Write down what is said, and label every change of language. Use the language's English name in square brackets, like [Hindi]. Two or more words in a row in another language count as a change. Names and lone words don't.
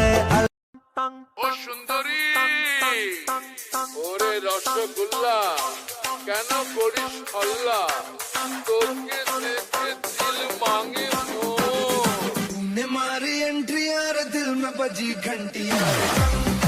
[Bangla] ও সুন্দরী ওরে রসগোল্লা কেন করিস হল্লা তোকে দেখে [Hindi] दिल मांगे तुमने मारी एंट्री यार दिल में बजी घंटी